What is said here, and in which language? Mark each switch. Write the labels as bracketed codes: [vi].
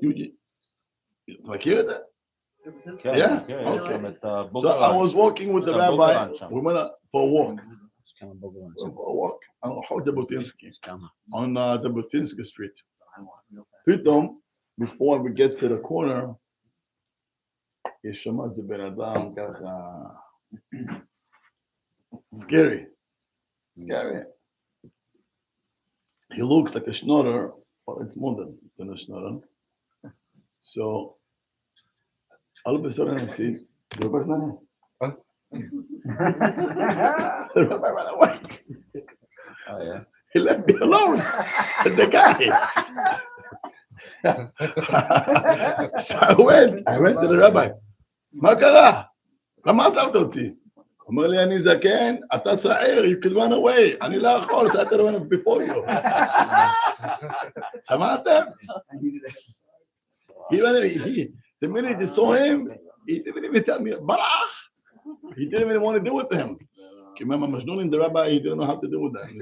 [en] You [he] מכיר את זה? [en] Yeah. Okay. So I was walking with the rabbi. We went for a walk. On Jabotinsky Street. [he] פתאום, [en] before we get to the corner, [he] יש שם איזה בן אדם ככה, [en] scary. He looks like a schnorrer, but it's more than a schnorrer. So, all of a sudden I see, the rabbi's not here. The rabbi ran away. Oh, yeah. He left me alone. The guy. So I went to the rabbi. [he] מה קרה? למה עזבת אותי? אומר לי, אני זקן, אתה צעיר, [en] you can run away. [he] אני לא יכול, [en] I had to run before you. [he] שמעתם? [en] The minute he saw him, he didn't even tell me, [he] ברח. [en] He didn't even want to deal with him. כי remember, Majnun, the rabbi, he didn't know how to deal with them.